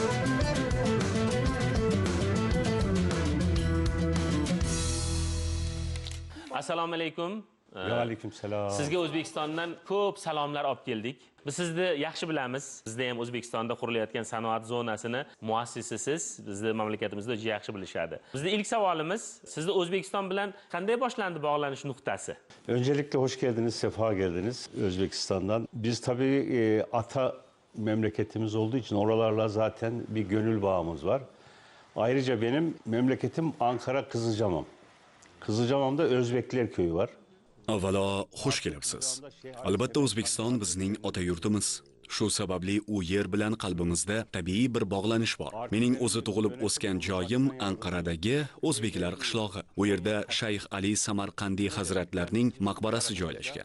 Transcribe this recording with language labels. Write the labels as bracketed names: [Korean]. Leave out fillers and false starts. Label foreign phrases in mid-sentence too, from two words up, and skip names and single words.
[Uzbek] Assalomu alaykum. Va alaykum salom. Sizga O'zbekistondan ko'p salomlar olib keldik. Biz sizni yaxshi bilamiz. Sizda ham O'zbekistonda qurilayotgan sanoat zonasini muassisisiz bizni mamlakatimizda juda yaxshi bilishadi. Bizning ilk savolimiz, sizda O'zbekiston bilan qanday boshlandi bog'lanish nuqtasi? [Turkish] Öncelikle hoş geldiniz, sefa geldiniz Özbekistan'dan. Biz tabii ata memleketimiz olduğu için oralarla zaten bir gönül bağımız var. Ayrıca benim memleketim Ankara Kızılcamam. Kızılcamam'da Özbekler köyü var. [Uzbek] Avvalo, xush kelibsiz. Albatta O'zbekiston bizning ota yurtimiz. Shu sababli u yer bilan qalbimizda tabiiy bir bog'lanish bor. Mening o'zi tug'ilib o'sgan joyim Anqaradagi o'zbeklar qishlog'i. U yerda Shayx Ali Samarqandiy hazratlarining maqbarasi joylashgan.